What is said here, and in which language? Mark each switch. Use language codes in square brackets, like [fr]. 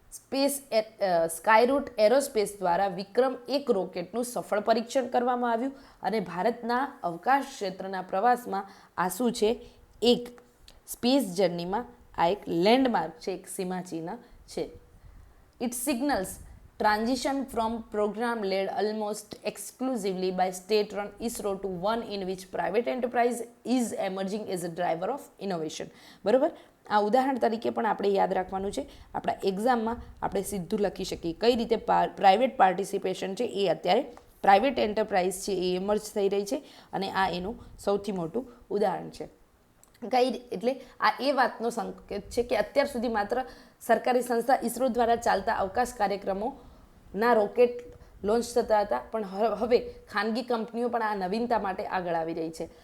[gu] સ્કાયરૂટ aerospace દ્વારા વિક્રમ-1 રોકેટનું સફળ પરીક્ષણ કરવામાં આવ્યું અને ભારતના અવકાશ ક્ષેત્રના પ્રવાસમાં આ શું છે, એક સ્પેસ જર્નીમાં આ એક લેન્ડમાર્ક છે, એક સીમાચિહ્ન છે. [en] It signals transition from program led almost exclusively by state run ISRO to one in which private enterprise is emerging as a driver of innovation. [gu] બરાબર, આ ઉદાહરણ તરીકે પણ આપણે યાદ રાખવાનું છે. આપણા એક્ઝામમાં આપણે સીધું લખી શકીએ કઈ રીતે પ્રાઇવેટ પાર્ટિસિપેશન છે એ અત્યારે પ્રાઇવેટ એન્ટરપ્રાઇઝ છે એ એમર્જ થઈ રહી છે અને આ એનું સૌથી મોટું ઉદાહરણ છે. એટલે આ એ વાતનો સંકેત છે કે અત્યાર સુધી માત્ર સરકારી સંસ્થા ઇસરો દ્વારા ચાલતા અવકાશ કાર્યક્રમોના રોકેટ લોન્ચ થતા હતા, પણ હવે ખાનગી કંપનીઓ પણ આ નવીનતા માટે આગળ આવી રહી છે.